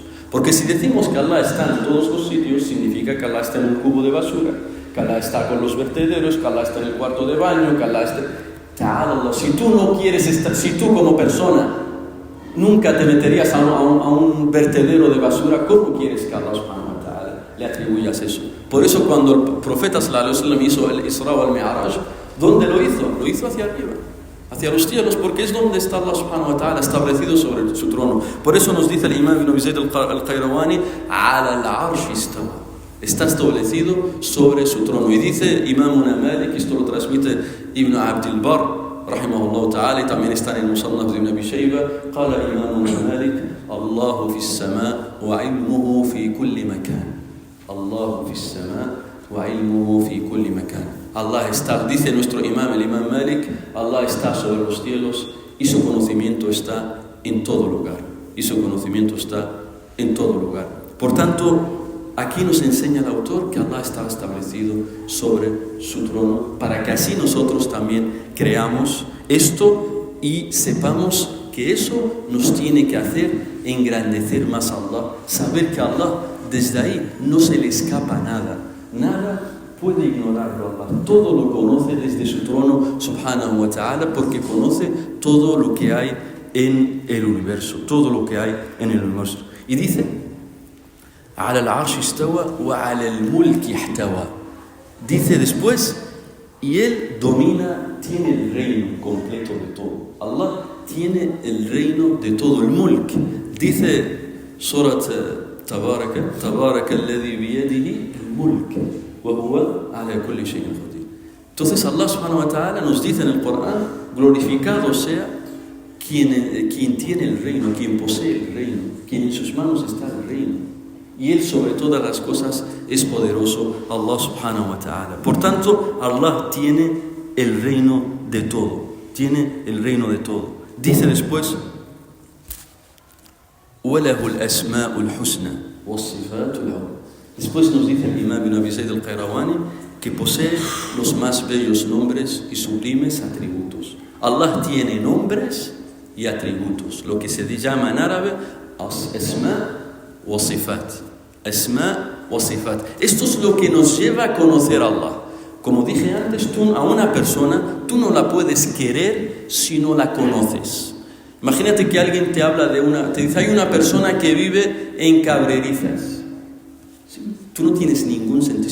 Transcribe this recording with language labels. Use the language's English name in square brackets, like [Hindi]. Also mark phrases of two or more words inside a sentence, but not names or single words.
[Spanish] Porque si decimos que Allah está en todos los sitios, significa que Allah está en un cubo de basura, que Allah está con los vertederos, que Allah está en el cuarto de baño, que Allah está... Ta'ala, si tú no quieres estar, si tú como persona nunca te meterías a un vertedero de basura, ¿cómo quieres que Allah [Arabic] سبحانه وتعالى [Spanish] le atribuyas eso? Por eso cuando el profeta [Arabic] صلى الله عليه وسلم [Spanish] hizo el Isra wal Mi'raj, ¿dónde lo hizo? Lo hizo hacia arriba, hacia los cielos, porque es donde está Allah [Arabic] سبحانه وتعالى [Spanish] establecido sobre su trono. Por eso nos dice el imán Ibn Abi Zayd al-Qayrawani, [Arabic] على العرش استوى. [Spanish] Está establecido sobre su trono. Y dice Imam Malik, esto lo transmite Ibn Abd al-Barr [Arabic] رحمه الله تعالى, [Spanish] y también está en el Musannaf de Ibn Abi Shayba, قال Imam Malik, [Arabic] الله في السماء وعلمه في كل مكان. الله في السماء وعلمه في كل مكان. [Spanish] Allah está, dice nuestro imam, el Imam Malik, Allah está sobre los cielos y su conocimiento está en todo lugar. Y su conocimiento está en todo lugar. Por tanto, aquí nos enseña el autor que Allah está establecido sobre su trono, para que así nosotros también creamos esto y sepamos que eso nos tiene que hacer engrandecer más a Allah, saber que a Allah desde ahí no se le escapa nada, nada puede ignorarlo Allah, todo lo conoce desde su trono [Arabic] سبحانه وتعالى, [Spanish] porque conoce todo lo que hay en el universo, todo lo que hay en el universo. Y dice, [Arabic] على العرش استوى وعلى الملك احتوى. [Spanish] Dice después, y él domina, tiene el reino completo de todo. Allah tiene el reino de todo, el mulk. [Arabic] Dice سورة تبارك الذي بيده الملك وهو على كل شيء قدير. [Spanish] Entonces Allah [Arabic] سبحانه وتعالى [Spanish] nos dice en el Corán, glorificado sea quien tiene el reino, quien posee el reino, quien en sus manos está el reino. Y Él sobre todas las cosas es poderoso, [Arabic] الله سبحانه وتعالى. [Spanish] Por tanto, Allah tiene el reino de todo. Tiene el reino de todo. Dice después, [Arabic] وَلَهُ الْأَسْمَاءُ الْحُسْنَى وَالصِّفَاتُ الْعُلَى. [Spanish] Después nos dice el imam Ibn Abi Zayd al-Qayrawani que posee los más bellos nombres y sublimes atributos. Allah tiene nombres y atributos, lo que se llama en árabe [Arabic] أسماء وصفات. أسماء وصفات. [Spanish] Esto es lo que nos lleva a conocer a Allah. Como dije antes, tú a una persona, tú no la puedes querer si no la conoces. Imagínate que alguien te dice, hay una persona que vive en Cabrerizas. ¿Sí? Tú no tienes ningún sentido.